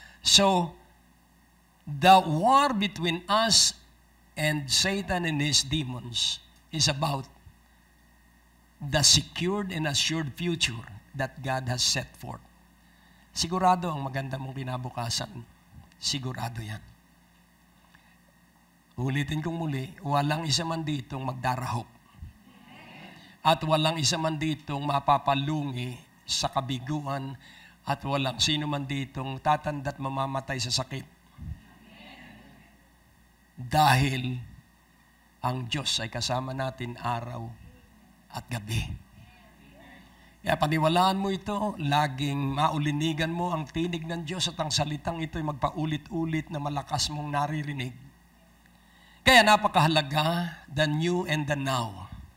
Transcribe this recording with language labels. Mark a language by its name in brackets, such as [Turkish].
[English] So, the war between us and Satan and his demons is about the secured and assured future that God has set forth. [Filipino] Sigurado ang maganda mong kinabukasan. Sigurado yan. Ulitin kong muli, walang isa man ditong magdarahop. At walang isa man ditong mapapalungi sa kabiguan, at walang sino man ditong tatanda't mamamatay sa sakit. Dahil ang Diyos ay kasama natin araw at gabi. Kaya paniwalaan mo ito, laging maulinigan mo ang tinig ng Diyos at ang salitang ito ay magpaulit-ulit na malakas mong naririnig. Kaya napakahalaga, [English] the new and the now.